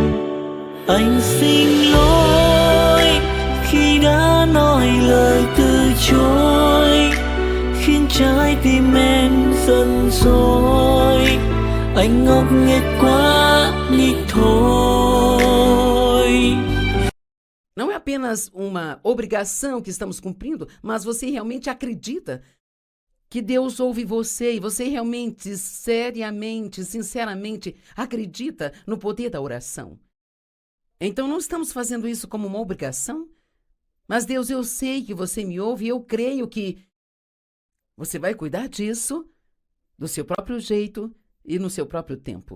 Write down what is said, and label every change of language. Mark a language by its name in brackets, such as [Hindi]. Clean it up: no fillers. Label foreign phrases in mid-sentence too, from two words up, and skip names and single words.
[Vietnamese] Anh xin lỗi khi đã nói lời từ chối, khiến trái tim em giận dỗi. Anh ngốc nghếch quá đi thôi. [Portuguese] Não é apenas uma obrigação que estamos cumprindo, mas você realmente acredita que Deus ouve você e você realmente, seriamente, sinceramente acredita no poder da oração. Então não estamos fazendo isso como uma obrigação, mas Deus, eu sei que você me ouve e eu creio que você vai cuidar disso do seu próprio jeito e no seu próprio tempo.